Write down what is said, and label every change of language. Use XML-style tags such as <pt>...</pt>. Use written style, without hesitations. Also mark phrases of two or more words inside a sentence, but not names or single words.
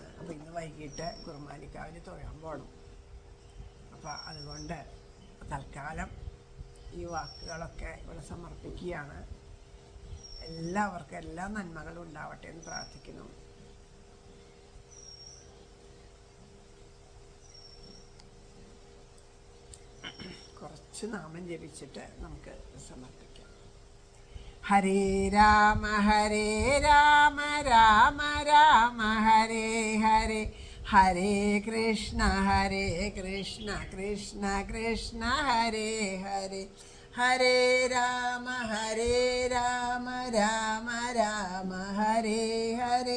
<ml>അപ്പോൾ ഇന്ന് വൈകിട്ട് കുറുമാലിക്കാവിൽ തൊഴാൻ പോകണം. അപ്പോൾ അതുകൊണ്ട് തൽക്കാലം ഈ വാക്കുകളൊക്കെ ഇവിടെ സമർപ്പിക്കുകയാണ്. എല്ലാവർക്കും എല്ലാ നന്മകളും ഉണ്ടാവട്ടെ എന്ന് പ്രാർത്ഥിക്കുന്നു. കുറച്ച് നാമം ജപിച്ചിട്ട് നമുക്ക് സമർപ്പിക്കാം.</ml> <sa>ഹരേ രാമ രാമ രാമ ഹരേ ഹരേ, ഹരേ കൃഷ്ണ കൃഷ്ണ കൃഷ്ണ ഹരേ ഹരേ, ഹരേ രാമ രാമ രാമ ഹരേ ഹരേ,</sa>